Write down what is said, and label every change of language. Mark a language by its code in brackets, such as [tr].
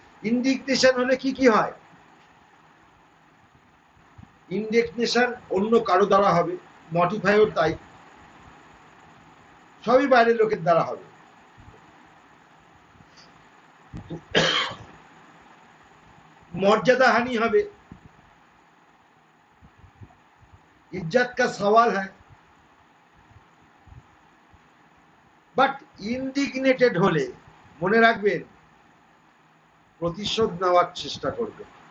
[bn] ইন্ডিগনেশন হলে কি কি হয়? ইন্ডিগনেশন অন্য কারো দ্বারা হবে, মডিফাইও তাই, সবই বাইরের লোকের দ্বারা হবে। [hi] मर्यादा हानि হবে, इज्जत का सवाल है। [bn] বাট ইন্ডিগনেটেড হলে মনে রাখবেন প্রতিশোধ নেওয়ার চেষ্টা করবে।